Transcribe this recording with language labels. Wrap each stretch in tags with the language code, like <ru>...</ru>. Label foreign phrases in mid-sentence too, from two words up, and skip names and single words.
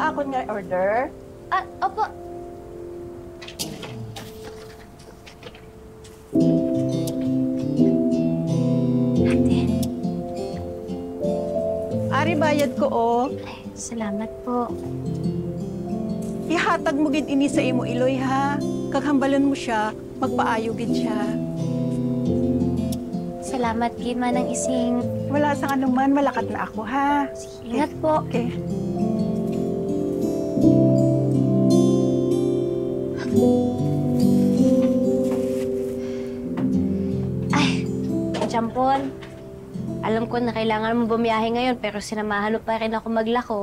<tl>may order? Ah, opo. Ate.</tl> <hil>Ari, bayad ko, oh.</hil> <tl>Ay, salamat po.</tl> <hil>Ihatag mo gid ini sa imo iloy, ha? Kaghambalan mo siya, magpaayo gid siya. Salamat, gid manang ising. Wala sa anuman, malakat na ako, ha?</hil> <tl>Ingat po. Okay. Ay, Champon. Alam ko na kailangan mo bumiyahe ngayon pero sinamahan mo pa rin ako maglako.</tl>